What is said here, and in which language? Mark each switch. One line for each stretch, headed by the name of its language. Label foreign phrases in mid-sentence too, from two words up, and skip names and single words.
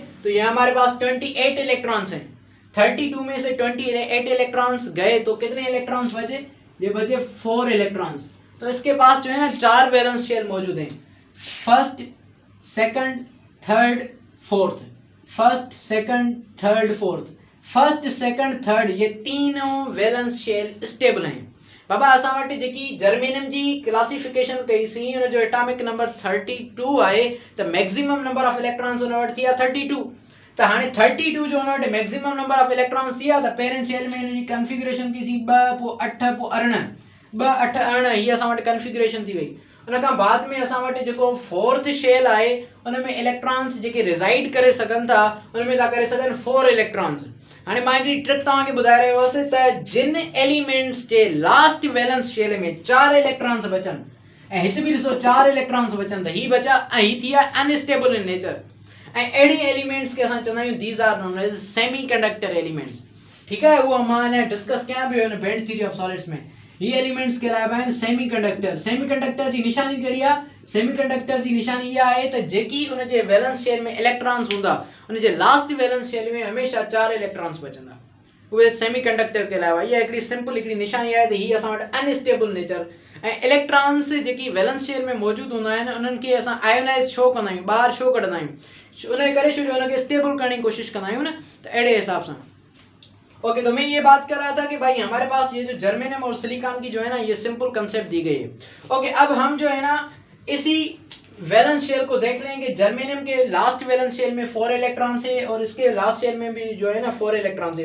Hindi: तो ये हमारे पास 28 इलेक्ट्रॉन्स हैं, 32 में से 28 इलेक्ट्रॉन्स गए तो कितने इलेक्ट्रॉन्स बचे, ये बचे 4 इलेक्ट्रॉन्स। तो इसके पास जो है ना 4
English: valence shell
Hindi: मौजूद हैं,
English: first second third fourth, first second third fourth, first second third,
Hindi: ये तीनों
English: valence shell stable
Hindi: हैं।
Sindhi: बाबा असां वटि जेकी जर्मेनियम जी क्लासिफिकेशन कई सी उन जो
English: atomic number
Sindhi: 32 आहे त
English: maximum number of electrons
Sindhi: उन वटि थी विया 32 त हाणे 32 जो उन वटि
English: maximum number of electrons
Sindhi: थी विया त पहिरें शेल में हिन जी कन्फिगरेशन की सी 2 पोइ 8 पोइ अरिड़हं 2 8 अरिड़हं हीअ असां वटि कन्फिगरेशन थी वई। उन खां बाद में असां वटि जेको
English: fourth shell
Sindhi: आहे उन में इलेक्ट्रॉन्स जेके रिज़ाइड करे सघनि था उन में था करे सघनि 4 इलेक्ट्रॉन्स। हाँ मां हिकिड़ी ट्रिक तव्हांखे ॿुधाए रहियो हुअसि त जिन एलिमेंट्स जे
English: last valence shell
Sindhi: में 4 इलेक्ट्रॉन्स बचनि ऐं हिते बि ॾिसो 4 इलेक्ट्रॉन्स बचनि त हीअ बचा ऐं हीअ थी विया
English: unstable in nature
Sindhi: ऐं अहिड़ी एलिमेंट्स खे असां चवंदा आहियूं
English: these are known as semi conductor elements.
Sindhi: ठीकु आहे उहो मां अञा डिस्कस कयां पियो हिन
English: band theory of solids
Sindhi: में। ये एलिमेंट्स कहलाइबा आहिनि सेमीकंडक्टर। सेमीकंडक्टर जी निशानी कहिड़ी आहे? सेमीकंडक्टर जी निशानी इहा आहे त जेकी उन जे
English: valence shell
Sindhi: में इलेक्ट्रॉन्स हूंदा उन जे
English: last valence shell
Sindhi: में हमेशा 4 इलेक्ट्रॉन्स बचंदा उहे सेमीकंडक्टर कहलाइबा। इहा हिकिड़ी सिंपल हिकिड़ी निशानी आहे त हीअ असां वटि
English: unstable nature
Sindhi: ऐं इलेक्ट्रॉन्स जेकी
English: valence shell
Sindhi: में मौजूदु हूंदा आहिनि उन्हनि खे असां आयोनाइज़ छो कंदा आहियूं, ॿाहिरि छो कढंदा आहियूं, उन करे छो जो उनखे स्टेबल करण जी कोशिशि कंदा आहियूं न, त अहिड़े हिसाब सां।
Hindi: ओके तो मैं ये बात कर रहा था कि भाई हमारे पास ये जो जर्मेनियम और सिलिकॉन की जो है ना ये
English: simple concept
Hindi: दी गई है। ओके अब हम जो है ना इसी
English: valence shell
Hindi: को देख लेंगे। जर्मेनियम के
English: last valence shell
Hindi: में 4 इलेक्ट्रॉन्स है और इसके
English: last shell
Hindi: में भी जो है ना 4 इलेक्ट्रॉन्स है।